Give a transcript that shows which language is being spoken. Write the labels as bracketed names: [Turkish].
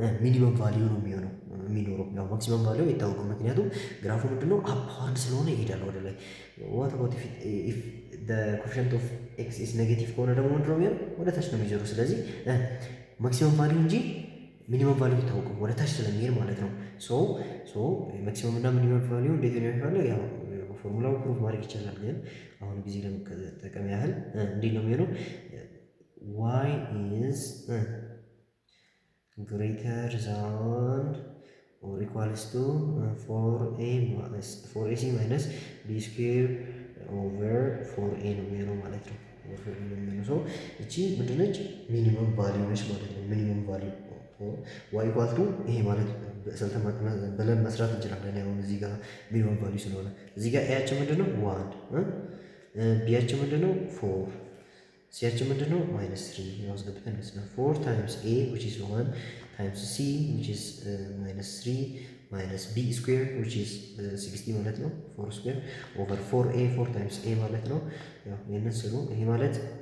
[Amharic] ሚኒመም ቫሊዩ ነው የሚኖረው። ያው ማክሲመም ቫሊዩ አይታወቅም፣ ምክንያቱም ግራፉ ምንድነው አፕዋርድ ስለሆነ ይሄዳል ወደ ላይ። [English] what about if the coefficient of x is negative [Amharic] ከሆነ ደግሞ ምንድነው የሚሆነው? ወደ ታች ነው የሚዞረው። ስለዚህ ማክሲመም ቫሊዩ እንጂ ሚኒመም ቫሊዩ አይታወቅም፣ ወደ ታች ስለሚሄድ ማለት ነው። ሶ ማክሲመም እና ሚኒመም ቫሊዩ እንዴት ነው የሚፈልግ? ያው ፎርሙላው ፕሩቭ ማድረግ ይቻላል፣ ግን አሁን ጊዜ ለመጠቀም ያህል እንዴት ነው የሚሆነው? [English] y is greater than or equals to 4ac minus b square over 4a [Amharic] ነው የሚሆነው ማለት ነው። ሰው እቺ ምንድነች? ሚኒመም ቫሊዩ ነች ማለት ነው። ሚኒመም ቫሊዩ [English] y equal to [Amharic] ይሄ ማለት ብለን መስራት እንችላለን። አሁን እዚህ ጋር ሚኒመም ቫሊዩ ስለሆነ እዚህ ጋር ኤያችን ምንድነው? 1 ቢያችን ምንድነው? 4 ሲያችን ምንድነው? [English] -3 [Amharic] ያስገብተን ነው [English] 4 times a which is 1 times c which is -3 minus b square which is 60 ማለት ነው 4 square over 4a 4 times a [Amharic] ማለት ነው። ያው ይሄንን ስሉ ይሄ ማለት